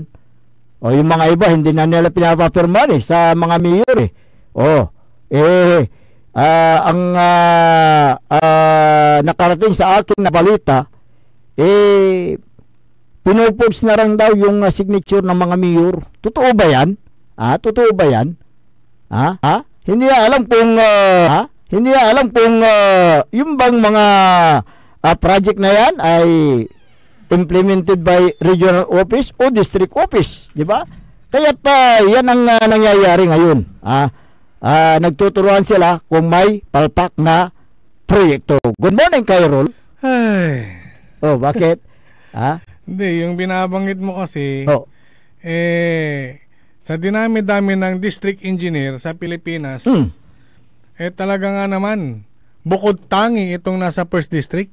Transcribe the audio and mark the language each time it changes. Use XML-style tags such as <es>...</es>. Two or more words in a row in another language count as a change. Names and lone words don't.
<tl>Yung mga iba hindi na nila pinapapirma sa mga mayor ang nakarating sa akin na balita, pinupost na lang daw yung signature ng mga mayor. Totoo ba yan? Totoo ba yan? Hindi alam kung yung bang mga project na yan ay</tl> <en>implemented by regional office</en> <tl>o</tl> <en>district office,</en> <tl>di ba? Kaya yan ang nangyayari ngayon. Nagtuturuan sila kung may palpak na proyekto.</tl> <en>Good morning,</en> <tl>Kyrol. Bakit? Hindi, yung binabanggit mo kasi, sa dinami-dami ng</tl> <en>district engineer</en> <tl>sa Pilipinas, talaga nga naman, bukod tangi itong nasa 1st District.</tl>